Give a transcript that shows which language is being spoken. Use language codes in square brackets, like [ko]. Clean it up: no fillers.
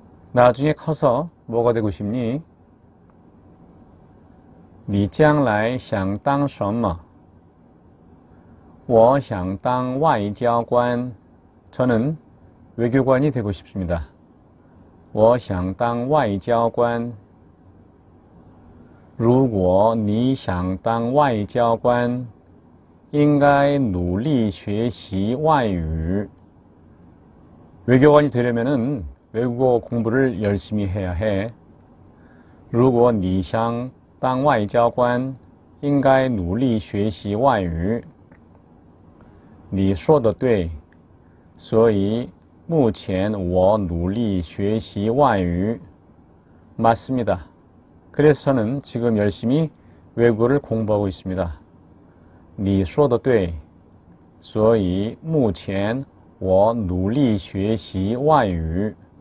[ko] 나중에 커서 뭐가 되고 싶니? [zh] 你将来想当什么?我想当外交官. [ko] 저는 외교관이 되고 싶습니다. [zh] 我想当外交官. 如果你想当外交官，应该努力学习外语. [ko] 외교관이 되려면은 외국어 공부를 열심히 해야 해. [zh] 如果你想当外交官，应该努力学习外语. 你说的对，所以目前我努力学习外语. [ko] 맞습니다. 그래서 저는 지금 열심히 외국어를 공부하고 있습니다. [zh] 你说的对，所以目前我努力学习外语.